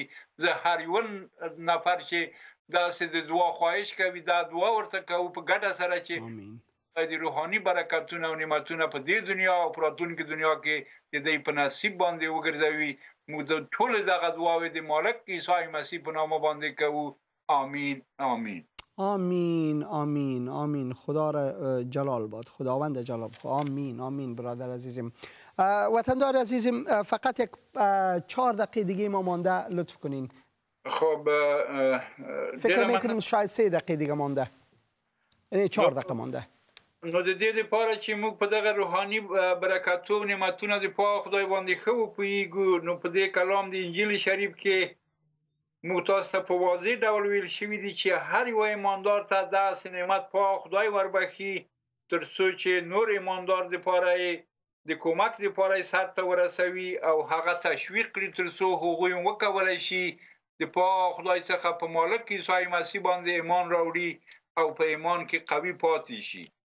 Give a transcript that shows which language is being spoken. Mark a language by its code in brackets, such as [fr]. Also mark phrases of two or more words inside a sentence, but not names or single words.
[ps] زه هر یو نفر چې داسې د دعا خواهش کوي دا دعا ورته کوو په ګډه سره چې د روحاني برکتونه او نعمتونه په دې دنیا او په راتلونکي دنیا کې د دې په نصیب باندې وګرځوي. موږ د ټول دغه دعاوې د مالک عیسی مسیح په نامه باندې کوو. [fa] آمین آمین آمین آمین آمین. خدا را جلال باد، خداوند جلال باد. آمین آمین. برادر عزیزم، وطندار عزیزم، فقط یک 4 دقیقه دیگه ما مانده، لطف کنین. خب فکر میکنیم شاید 3 دقیقه دیگه مانده، یعنی 4 دقیقه مانده. [ps] نو د دې لپاره چې موږ په دغه روحاني برکتو او نعمتونو د په خدای باندې خو پویګو، نو په دې کلام د انجیل شریف کې موږ تاسو ته په واضح ډول ویل شوی دی چې هر یو ایماندار ته داسې نعمت په خدای وربخي تر څو چې نور ایماندار د لپاره د کومک لپاره سر ته ورسوي او هغه تشویق کړي تر څو هغوی وکولای شي د په خدای څخه په مالک عیسی مسیح باندې ایمان راوړي او په ایمان کې قوي پاتې شي.